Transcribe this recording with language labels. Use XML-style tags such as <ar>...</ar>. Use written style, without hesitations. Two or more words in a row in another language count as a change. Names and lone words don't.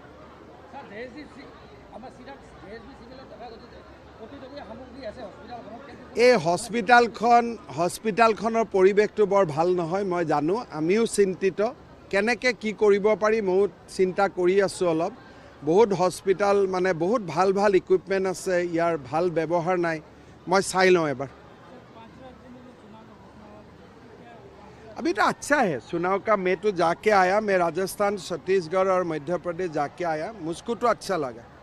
<as>এই হস্পিটালখনৰ পৰিৱেশটো বৰ ভাল নহয় মই জানো আমিও চিন্তিত কেনেকে কি কৰিব পাৰি মই চিন্তা কৰি আছো অলপ বহুত হস্পিটাল মানে বহুত ভাল ইকুইপমেন্ট আছে ইয়াৰ ভাল ব্যৱহাৰ নাই মই চাই লওঁ এবাৰ</as> <hi>अभी तो अच्छा है चुनाव का मैं तो जाके आया मैं राजस्थान छत्तीसगढ़ और मध्य प्रदेश जाके आया मुझको तो अच्छा लगा</hi>